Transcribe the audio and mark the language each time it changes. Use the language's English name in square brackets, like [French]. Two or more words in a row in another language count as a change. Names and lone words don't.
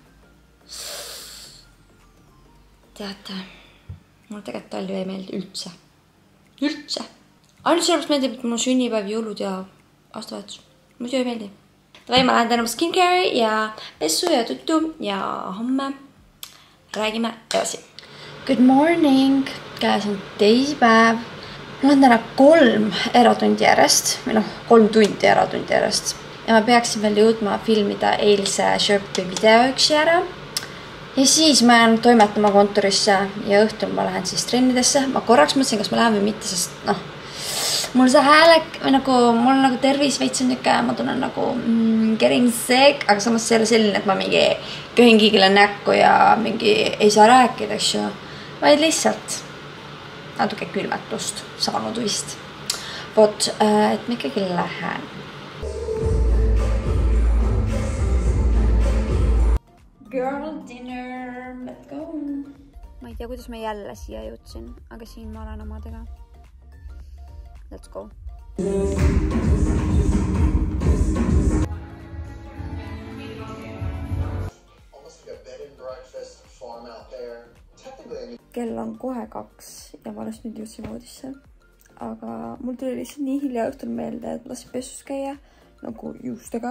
[Estonian] Teate, mul tegelikult talv ei meeldi üldse. Ainult sellepärast meeldib, et mul sünnipäev, jõulud ja aastavahetus. Muidu ei meeldi. Tavai, ma lähen tänama skincare ja pessu ja tuttu ja homme räägime edasi. [English] Good morning! [Estonian] Käes on teisipäev. Mul on täna 3 eratundi järjest või 3 tundi eratundi järjest ja ma peaksin veel jõudma filmida eilse Sherpi video üksi ära. Ja siis ma jään toimetama kontorisse ja õhtul ma lähen siis trennidesse. Ma korraks mõtlesin, kas ma lähen või mitte, sest mul see häälek või mul on tervis veits on niuke, ma tunnen [English] getting sick, [Estonian] aga samas see ei ole selline, et ma mingi köhin kiigile näkku ja mingi ei saa rääkida, eks ju, vaid lihtsalt natuke külmetust saanud vist. Vot, et ma ikkagi lähen. [English] Girl dinner, let's go. [Estonian] Ma ei tea, kuidas ma jälle siia jõudsin, aga siin ma olen omadega. [English] Let's go. [Estonian] Kell on kohe 2 ja ma alles nüüd jõudsin voodisse. Aga mul tuli lihtsalt nii hilja õhtul meelde, et lasin pessus käia juustega.